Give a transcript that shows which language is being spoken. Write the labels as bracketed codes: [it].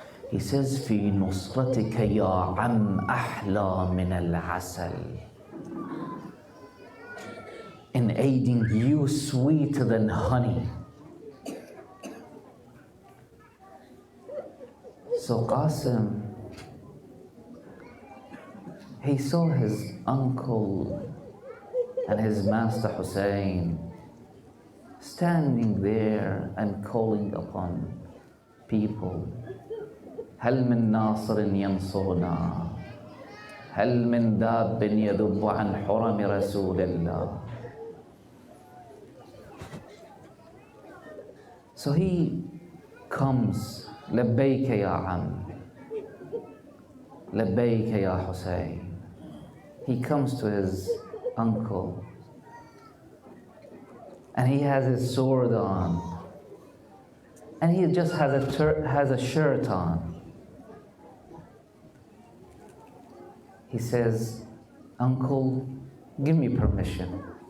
[en] He says, [ar] في نصرتك يا عم أحلى من العسل. [en] In aiding you sweeter than honey. So Qasim, he saw his uncle and his master Hussein standing there and calling upon people. [ar] هل من ناصر ينصرنا هل من داب يذب عن حرم رسول الله [en] So he comes, [ar] لبيك يا عم, لبيك يا Hussein. [en] He comes to his uncle, and he has his sword on, and he just has a shirt on. He says, "Uncle, give me permission."